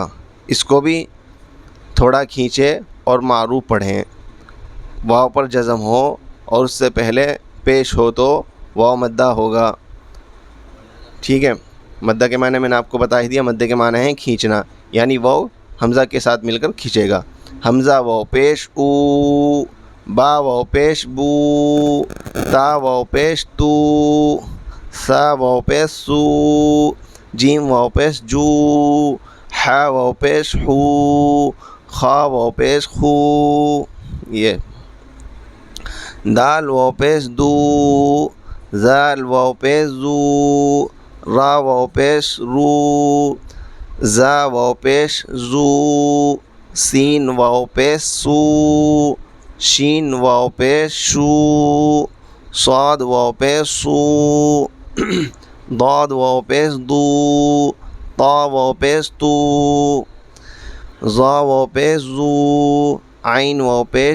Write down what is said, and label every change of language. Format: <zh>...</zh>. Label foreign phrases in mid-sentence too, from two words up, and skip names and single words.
<ur>اس کو بھی تھوڑا کھینچے اور معروف پڑھیں. واو پر جزم ہو اور اس سے پہلے پیش ہو تو واو مدہ ہوگا. ٹھیک ہے. مدہ کے معنی میں نے آپ کو بتا ہی دیا. مدہ کے معنی ہیں کھینچنا، یعنی واو حمزہ کے ساتھ مل کر کھینچے گا. حمزہ واو پیش او، با واو پیش بو، تا واو پیش تو، سا واو پیش سو، جیم واو پیش جو، حا واو پیش حو، خا واو پیش خو. یہ دال واو پیش دو، زال واو پیش زو، را واو پیش رو، زا واو پیش زو، سین واو پیش سو، شین واو پیش شو، صاد واو پیش سو، ضاد واو پیش دو، طا واو پیش تو، ظا واو پیش زو، عین واو پیش</ur>